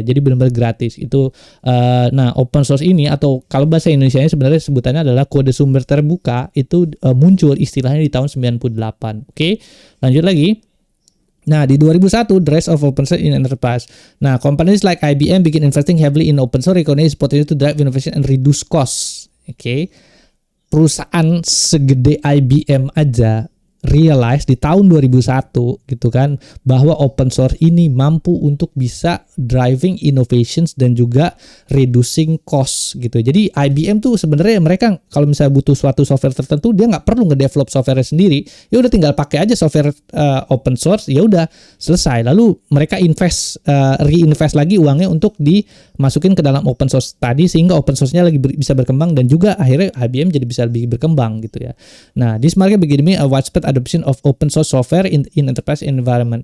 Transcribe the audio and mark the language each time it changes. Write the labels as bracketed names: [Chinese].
[Indonesian] Jadi benar-benar gratis itu. Nah open source ini atau kalau bahasa Indonesianya sebenarnya sebutannya adalah kode sumber terbuka itu muncul istilahnya di tahun 98. Oke, lanjut lagi. Nah, di 2001, [English] The Rise of Open Source in Enterprise. Nah, companies like IBM begin investing heavily in open source, recognize potential to drive innovation and reduce costs. [Indonesian] Oke. Perusahaan segede IBM aja realize di tahun 2001 gitu kan bahwa open source ini mampu untuk bisa [English] driving innovations [Indonesian] dan juga [English] reducing cost [Indonesian] gitu. Jadi IBM tuh sebenarnya mereka kalau misalnya butuh suatu software tertentu dia nggak perlu ngedevelop software sendiri, ya udah tinggal pakai aja software open source, ya udah selesai. Lalu mereka reinvest lagi uangnya untuk dimasukin ke dalam open source tadi sehingga open source-nya lagi bisa berkembang dan juga akhirnya IBM jadi bisa lebih berkembang gitu ya. [English] Nah, this market begini a widespread adoption of open source software in enterprise environment.